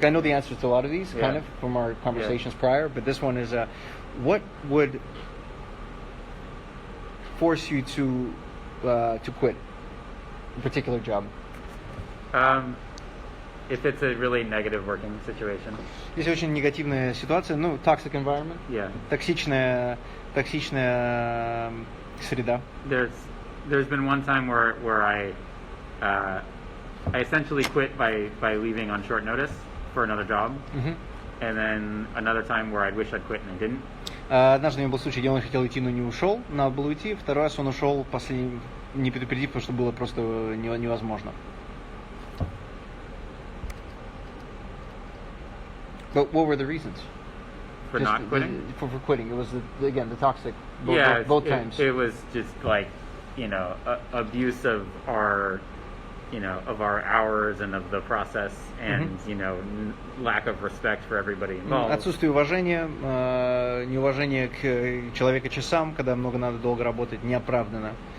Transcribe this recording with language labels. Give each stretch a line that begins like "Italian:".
English: I know the answers to a lot of these, kind of, from our conversations prior, but this one is, what would force you to quit a particular job? If it's a really negative working situation.
Russian: Если очень негативная ситуация,
English: toxic environment,
Russian: токсичная среда.
English: There's been one time where I essentially quit by leaving on short notice for another job, and then another time where I wish I'd quit and I didn't.
Russian: Однажды у него был случай, где он хотел уйти, но не ушел, надо было уйти. Второй раз он ушел, не предупредив, потому что было просто невозможно.
English: But what were the reasons? For not quitting? For quitting. It was, again, the toxic, both times. It was just abuse of our hours and of the process, and lack of respect for everybody involved.
Russian: Отсутствие уважения, неуважение к человека-часам, когда много надо долго работать, неоправданно.